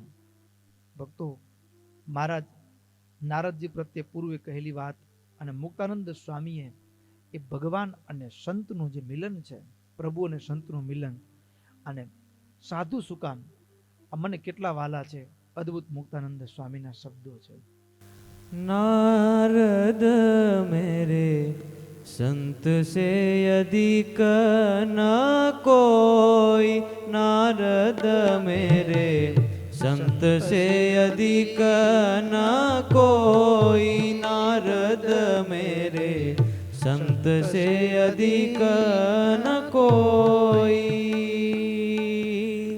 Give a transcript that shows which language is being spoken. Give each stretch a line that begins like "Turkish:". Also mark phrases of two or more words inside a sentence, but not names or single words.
Gujarati: ભક્તો, મહારાજ નારદજી પ્રત્યે પૂર્વે કહેલી વાત અને મુક્તાનંદ સ્વામીએ એ ભગવાન અને સંતનું જે મિલન છે, પ્રભુ અને સંતનું મિલન, અને સાધુ શું કામ, આ મને કેટલા વાલા છે. અદ્ભુત મુક્તાનંદ સ્વામીના શબ્દો છે.
Hindi: नारद मेरे संत से अधिक न कोई, नारद मेरे संत से अधिक न कोई, नारद मेरे संत से अधिक न कोई.